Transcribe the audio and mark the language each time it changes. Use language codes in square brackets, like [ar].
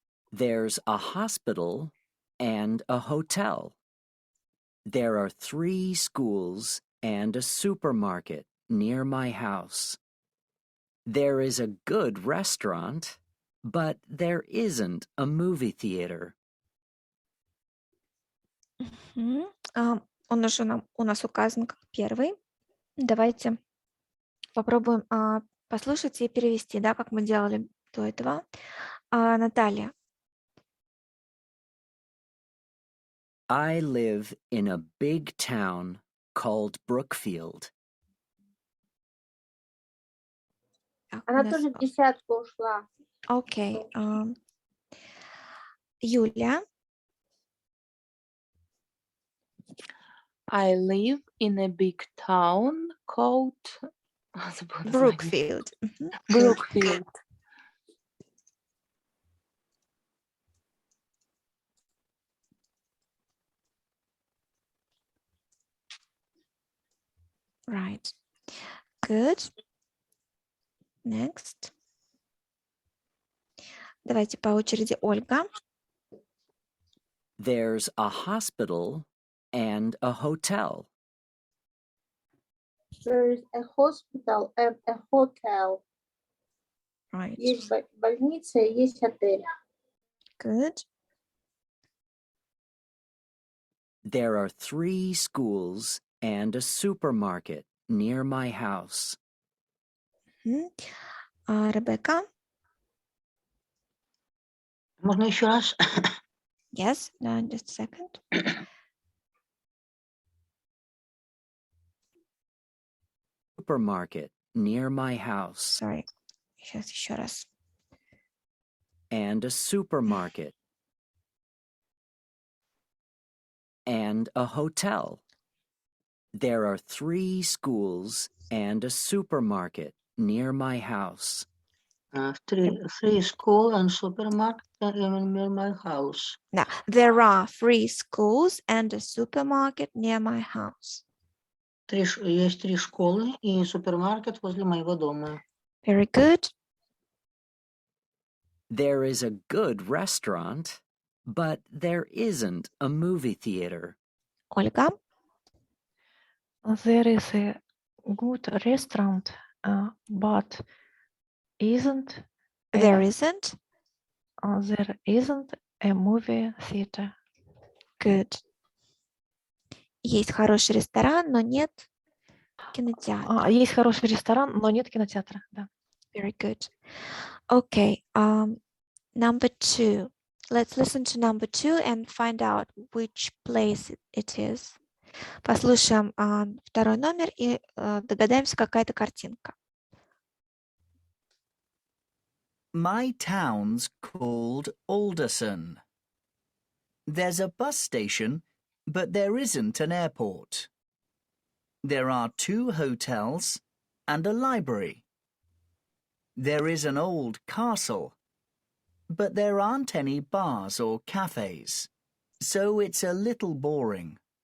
[en] There's a hospital and a hotel. There are 3 schools and a supermarket near my house. There is a good restaurant, but there isn't a movie theater. [ru] Он уже у нас указан как первый. Давайте попробуем послушать и перевести, да, как мы делали до этого. Наталья. [en] I live in a big town called Brookfield. [ru] Она тоже в десятку ушла. Окей. Юля. [en] I live in a big town called Brookfield. Brookfield. Right. Good. Next. [ru] Давайте по очереди. Ольга. [en] There's a hospital and a hotel. There is a hospital and a hotel. Right. [ru] Есть больница и есть отель. [en] Good. There are 3 schools and a supermarket near my house. [ru] Ребекка. Можно еще раз? [en] Yes. Just a second. Supermarket near my house. Sorry. [ru] Сейчас еще раз. [en] And a supermarket. And a hotel. There are 3 schools and a supermarket near my house. Three school and supermarket near my house. Now, there are 3 schools and a supermarket near my house. [ru] Есть 3 школы и супермаркет возле моего дома. [en] Very good. There is a good restaurant, but there isn't a movie theater. [ru] Ольга. [en] There is a good restaurant, but isn't There a, isn't. there isn't a movie theater. Good. [ru] Есть хороший ресторан, но нет кинотеатра. Есть хороший ресторан, но нет кинотеатра. Да. [en] Very good. Okay. Number 2. Let's listen to number 2 and find out which place it is. [ru] Послушаем второй номер и догадаемся, какая это картинка. [en] My town's called Alderson. There's a bus station, but there isn't an airport. There are 2 hotels and a library. There is an old castle, but there aren't any bars or cafes, so it's a little boring.